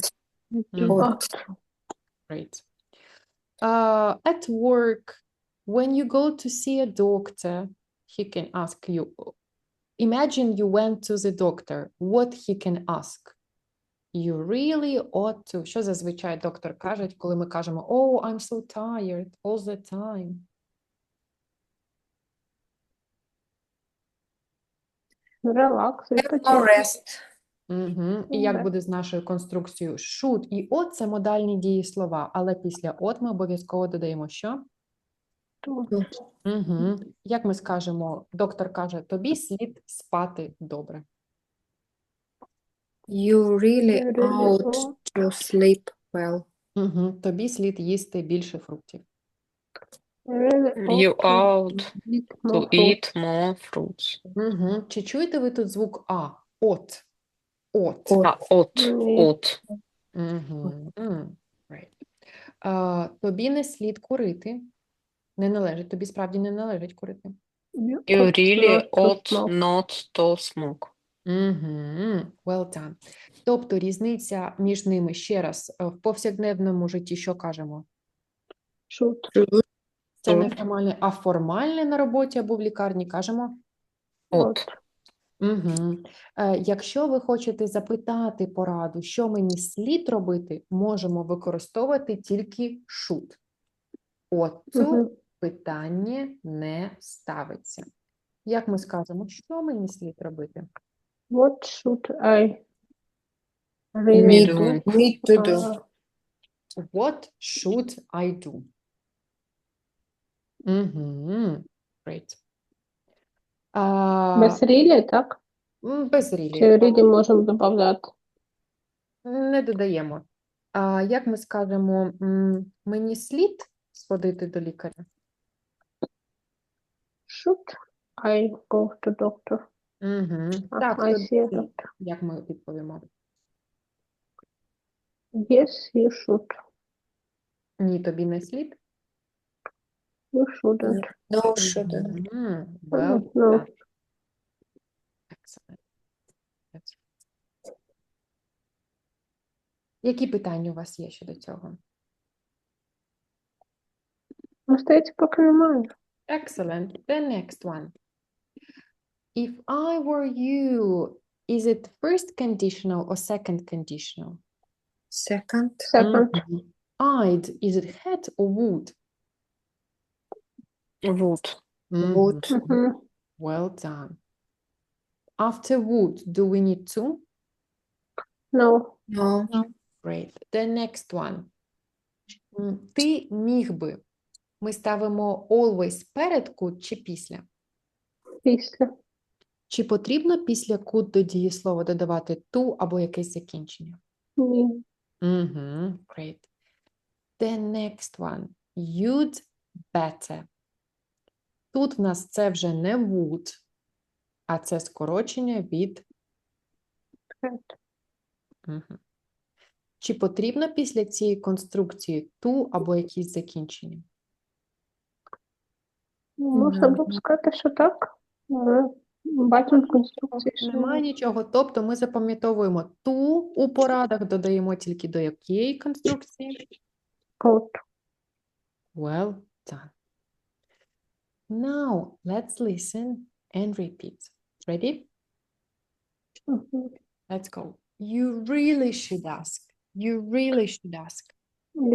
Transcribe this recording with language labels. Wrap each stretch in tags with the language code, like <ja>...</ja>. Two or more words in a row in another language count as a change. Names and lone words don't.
<en>Ought. Great. At work, when you go to see a doctor, he can ask you, imagine you went to the doctor, what he can ask? You really ought to.</en> <uk>Що зазвичай доктор каже, коли ми кажемо</uk> <en>Oh, I'm so tired all the time.</en> <uk>Релакс,</uk> <en>More</en> <uk>відпочинок.</uk> <en>rest.</en> <uk>Угу. І як Так. буде з нашою конструкцією should і ought – це модальні дієслова, але після ought ми обов'язково додаємо що? Угу. Як ми скажемо, доктор каже, тобі слід спати добре.</uk> <en>You really You really ought ought. to sleep well.</en> <uk>Угу. Тобі слід їсти більше фруктів.</uk> <en>Really You ought ought eat to more fruit. eat more fruits.</en> <uk>Угу. Чи чуєте ви тут звук А?</uk> <en>Ought. Ought. Ah, ought.</en> <uk>Ні.</uk> <en>Ought. Угу. Right.</en> <uk>Тобі не слід курити. Не належить. Тобі справді не належить курити.</uk> <en>You You ought really not to ought smoke. not to smoke. Угу. Well done.</en> <uk>Тобто різниця між ними ще раз в повсякденному житті що кажемо?</uk> <en>Should.</en> <uk>Це</uk> <en>Should.</en> <uk>неформальне, а формальне на роботі або в лікарні кажемо?</uk> <en>Ought.</en> <uk>Угу. Якщо ви хочете запитати пораду, що мені слід робити, можемо використовувати тільки should.</uk> <en>Ought to</en> <uk>Мгм. питання не ставиться. Як ми скажемо, що мені слід робити?</uk> <en>What should I Need, really do. need to do. What should I do? Угу. Great.</en> <uk>Без really, так? Без рілі. Чи really можемо додати? Не додаємо. Як ми скажемо, мені слід сходити до лікаря?</uk> <en>Should I go to doctor?</en> <uk>Угу. А, Так,</uk> <en>I</en> <uk>тобі</uk> <en>see a</en> <uk>слід.</uk> <en>doctor.</en> <uk>Як ми відповімо?</uk> <en>Yes, you should.</en> <uk>Ні, тобі не слід?</uk> <en>You shouldn't. No, shouldn't. Мгм. Well No. done. Excellent. That's right.</en> <uk>Які питання у вас є щодо цього? Ну, здається, поки немає.</uk> <en>Excellent. The next one. If I were you, is it first conditional or second conditional? Second. Second. Mhm. I'd, is it had or would? Would. Would. Mhm.</en> <uk>Мгм.</uk> <en>Well done. After would, do we need to? No. No. Great. The next one.</en> <uk>Ти міг би. Ми ставимо always перед could чи після? Після. Чи потрібно після could до дієслова додавати to або якесь закінчення? Ні.</uk> <en>Great. The next one. You'd better.</en> <uk>Тут в нас це вже не would, а це скорочення від Мгм. Чи потрібно після цієї конструкції to або якісь закінчення? Можна було б сказати, що так. Але бачимо в конструкції, що Немає нічого. Тобто ми запам'ятовуємо to у порадах, додаємо тільки до якої конструкції?</uk> <en>Ought. Well done. Now, let's listen and repeat. Ready?</en> <uk>Мгм.</uk> <en>Let's go. You really should ask. You really should ask. You</en>